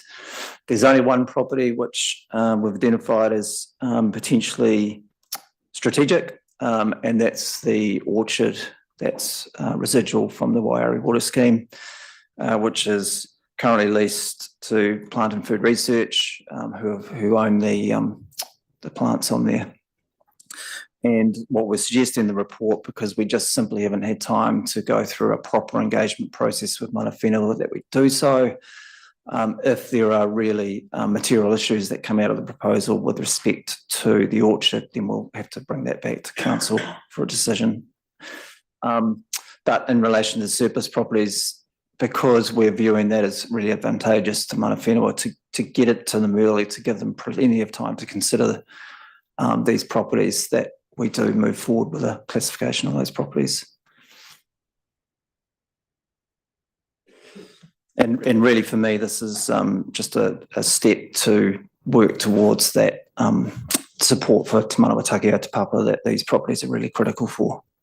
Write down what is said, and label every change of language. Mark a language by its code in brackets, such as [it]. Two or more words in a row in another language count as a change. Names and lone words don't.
[en] There's only one property which we've identified as potentially strategic, and that's the orchard that's residual from the Waiari Water Scheme, which is currently leased to Plant and Food Research, who own the plants on there. And what we're suggesting in the report, because we just simply haven't had time to go through a proper engagement process with [mi] mana whenua, [en] that we do so. If there are really material issues that come out of the proposal with respect to the orchard, then we'll have to bring that back to council for a decision. But in relation to surplus properties, because we're viewing that as really advantageous to [mi] mana whenua [en] to get it to them early, to give them plenty of time to consider these properties, that we do move forward with a classification of those properties. And really for me, this is just a step to work towards that support for Te Manawataki Te Papa that these properties are really critical for.